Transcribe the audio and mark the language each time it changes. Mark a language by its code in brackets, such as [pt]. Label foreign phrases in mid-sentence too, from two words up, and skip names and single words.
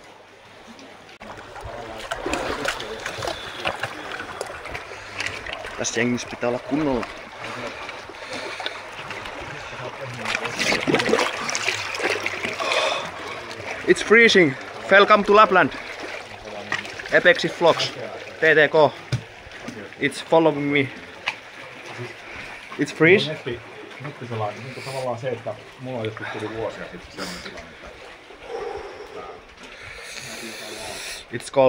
[fi] Tässä jengissä pitää olla kunnolla. [en] It's freezing. Welcome to Lapland. Epexi Vlogs. TTK. It's following me. It's freeze. [fi] Nyt tavallaan se, että mulla on joskus tuli vuosia sitten sellainen tilanne. [en] It's cold.